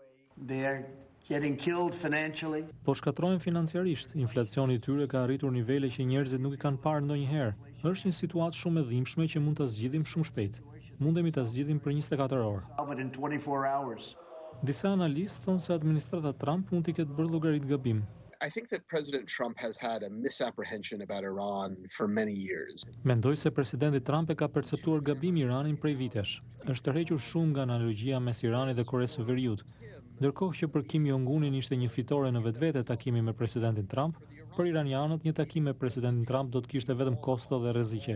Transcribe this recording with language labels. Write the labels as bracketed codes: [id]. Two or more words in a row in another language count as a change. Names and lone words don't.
[sq] Po shkatrojnë financiarisht, inflacioni i tyre ka arritur nivele që njerëzit nuk i kanë parë ndonjëherë. Është një situatë shumë e dhimbshme që mund ta zgjidhim shumë shpejt. Mundemi ta zgjidhim për 24 orë. Disa analistë thonë se administrata Trump mund t'i ketë bërë llogarit gabim. [en] I think that President Trump has had a misapprehension about Iran for many years. [sq] Mendoj se presidenti Trump e ka perceptuar gabim Iranin prej vitesh. Është tërhequr shumë nga analogjia mes Iranit dhe Koresë së Veriut. Ndërkohë që për Kim Jong-unin ishte një fitore në vetvete takimi me presidentin Trump, për iranianët një takim me presidentin Trump do të kishte vetëm kosto dhe rreziqe.